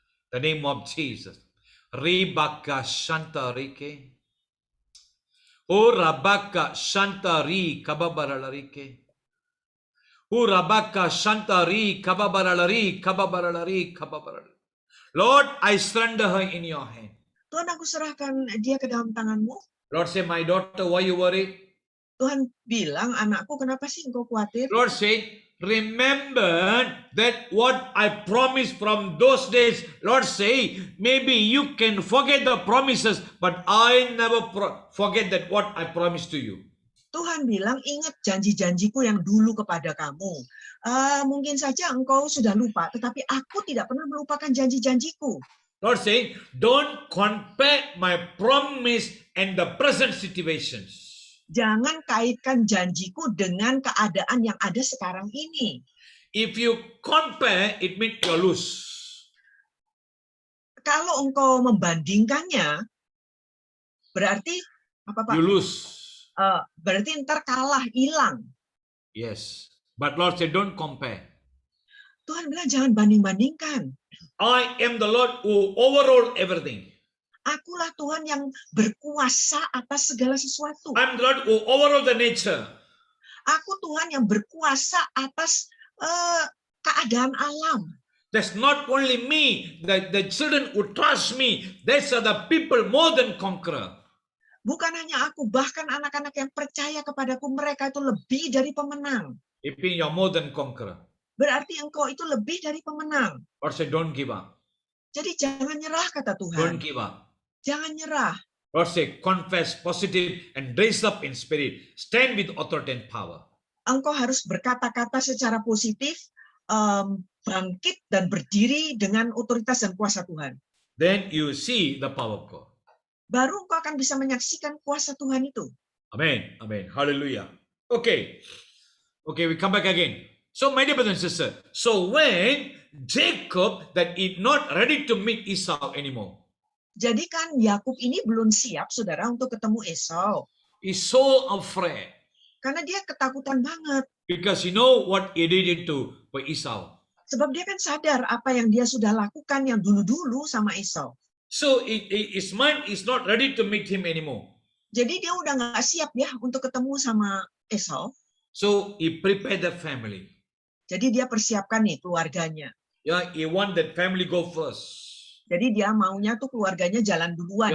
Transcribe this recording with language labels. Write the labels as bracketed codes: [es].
[en] The name of Jesus. Ribaka Shantarike. Urabaka Shantari Kababararike. Urabaka Shantari Kababararari Kababararari Kababararari. Lord, I surrender her in your hand. [id] Tuhan, aku serahkan dia ke dalam tanganmu. [en] Lord say, my daughter, why you worry? [id] Tuhan bilang, anakku kenapa sih engkau khawatir? [en] Lord said, remember that what I promised from those days. Lord say, maybe you can forget the promises, but I never forget that what I promised to you. [id] Tuhan bilang, ingat janji-janjiku yang dulu kepada kamu. Mungkin saja engkau sudah lupa, tetapi aku tidak pernah melupakan janji-janjiku. [en] Lord saying, don't compare my promise and the present situations. [id] Jangan kaitkan janjiku dengan keadaan yang ada sekarang ini. [en] If you compare, it means you lose. [id] Kalau engkau membandingkannya, berarti apa Pak? [en] You lose. [id] Berarti ntar kalah, hilang. [en] Yes. But Lord said, don't compare. [id] Tuhan bilang jangan banding-bandingkan. [en] I am the Lord who overrode everything. [id] Akulah Tuhan yang berkuasa atas segala sesuatu. [en] I'm the Lord who overrode the nature. [id] Aku Tuhan yang berkuasa atas keadaan alam. [en] That's not only me, the children who trust me, these are the people more than conqueror. [id] Bukan hanya aku, bahkan anak-anak yang percaya kepadaku, mereka itu lebih dari pemenang. [en] It means you're more than conqueror. [id] Berarti engkau itu lebih dari pemenang. [en] Lord said, don't give up. [id] Jadi jangan nyerah, kata [en] Don't [id] Tuhan. [en] give up. [id] Jangan nyerah. [en] Lord said, confess positive and raise up in spirit. Stand with authority and power. [id] Engkau harus berkata-kata secara positif, bangkit dan berdiri dengan otoritas dan kuasa Tuhan. [en] Then you see the power of God. [id] Baru engkau akan bisa menyaksikan kuasa Tuhan itu. [en] Amen. Amen. Hallelujah. Okay. Okay, we come back again. So, my dear brothers and sisters, so when Jacob that is not ready to meet Esau anymore, [id] Jadi kan Yakub ini belum siap, saudara, untuk ketemu Esau. [en] he's so afraid [id] Karena dia ketakutan banget. [en] because you know what he did to Esau. [id] Sebab dia kan sadar apa yang dia sudah lakukan yang dulu-dulu sama Esau. [en] So his mind is not ready to meet him anymore. [id] Jadi dia udah nggak siap ya untuk ketemu sama Esau. [en] So he prepared the family. [id] Jadi dia persiapkan nih keluarganya. [en] Yeah, he want that family go first. [id] Jadi dia maunya tuh keluarganya jalan duluan.